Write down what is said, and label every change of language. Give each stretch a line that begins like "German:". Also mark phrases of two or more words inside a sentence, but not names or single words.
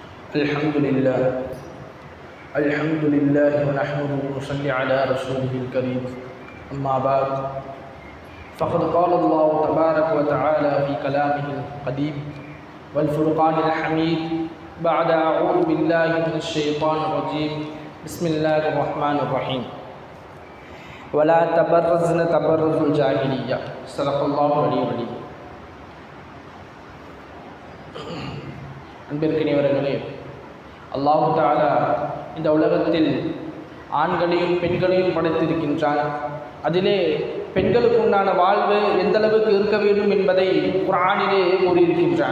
Arabic: الحمد لله ونحمده ونصلي على رسوله الكريم أما بعد فقد قال الله تبارك وتعالى في كلامه القديم والفرقان الحميد بعد أعوذ بالله من الشيطان الرجيم بسم الله الرحمن الرحيم ولا تبرزن تبرز الجاهلية صدق الله العلي العظيم.
Tamil: அன்பிற்கினியவர்களே, அல்லாஹ் தஆலா இந்த உலகத்தில் ஆண்களையும் பெண்களையும் படைத்திருக்கின்றான். அதிலே பெண்களுக்கு உண்டான வாழ்வு எந்த அளவுக்கு இருக்க வேண்டும் என்பதை குர்ஆனிலே கூறியிருக்கின்றான்.